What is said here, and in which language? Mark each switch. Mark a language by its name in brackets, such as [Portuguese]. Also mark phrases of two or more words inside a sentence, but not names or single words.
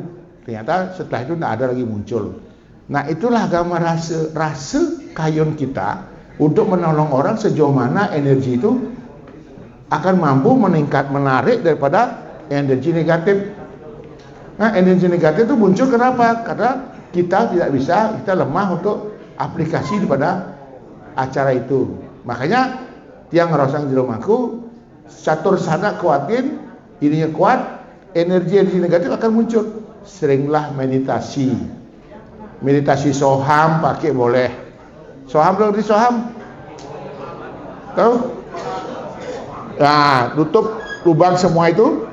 [Indonesian] Ternyata setelah itu nggak ada lagi muncul. Nah itulah agama rasa kayon kita untuk menolong orang sejauh mana energi itu akan mampu menarik daripada energi negatif. Nah energi negatif itu muncul kenapa? Karena kita tidak bisa, kita lemah untuk aplikasi pada acara itu. Makanya [Balinese] tiang ngerosang jero mangku [Indonesian] catur sana kuatin, ininya kuat, energi negatif akan muncul. Seringlah meditasi. Meditasi soham pakai boleh. Soham dong di soham. Tahu? Nah, tutup lubang semua itu.